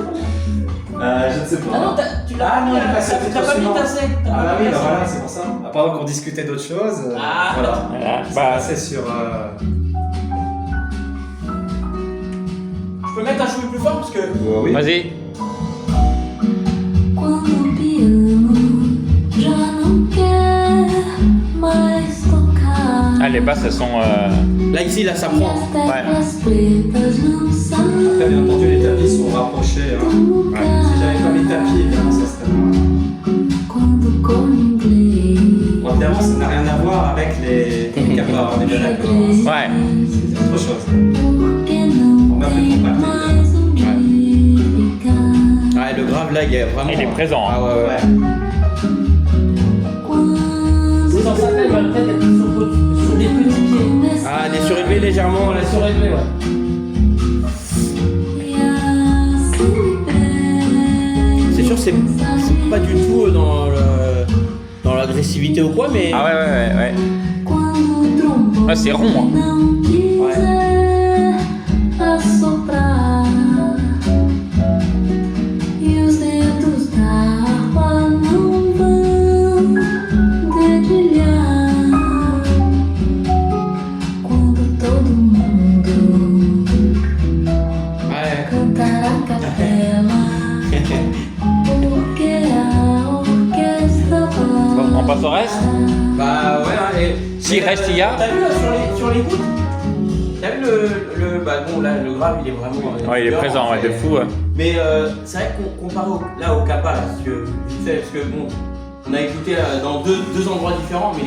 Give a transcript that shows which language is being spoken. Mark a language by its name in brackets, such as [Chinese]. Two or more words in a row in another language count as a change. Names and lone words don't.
[French] Je ne sais pas. Ah non, tu l'as Ah non, j'ai pas t'as pas mis ta scène. Ah oui, bah voilà, c'est pour ça. Pendant qu'on discutait d'autres choses, Ah. voilà. Voilà. C'est Bah, passé sur. Je peux mettre un cheveu plus fort parce que. Oui. vas-y. [Portuguese] Quando o piano já não quer mais tocar. [French] Ah, les basses, elles sont. Là ici, là ça [Portuguese] E [French] prend. [Portuguese] as teclas pretas não [French] Après, bien entendu, les tapis sont rapprochés. Hein. [Portuguese] sabem [French] Si j'avais pas mis de tapis, évidemment, ça serait moins. [Portuguese] quando o coro inglês. [French] Bon, évidemment, ça n'a rien à voir avec les capas, on est bien d'accord. Hein. Ouais. C'est autre chose. [Portuguese] Porque não tem mais onde ficar. [French] Ouais, le grave là il est vraiment. Il est présent, hein. Ah ouais, ouais. [Portuguese] Quando [French] Sans ça, il va peut-être être sur des petits pieds. Ah, des surélevés légèrement. On l'a surélevé, ouais. c'est pas du tout dans l'agressivité ou quoi, mais. Ah ouais. [Portuguese] Quando o trombone [French] Ouais, c'est rond, hein. [Portuguese] não quiser assoprar e os dedos da harpa não vão dedilhar quando todo mundo [French] Ouais. [Portuguese] cantar a capela porque a orquestra [French] Bon, on passe au reste. Bah ouais, hein, et. S'il reste, il y a. T'as vu là sur les gouttes? T'as vu bah bon, là, le grave, il est vraiment. Ouais, il est présent, ouais, de fou. Ouais. Mais c'est vrai qu'on comparé au Kappa, là, si tu veux, vite fait, parce que bon, on a écouté dans deux endroits différents, mais les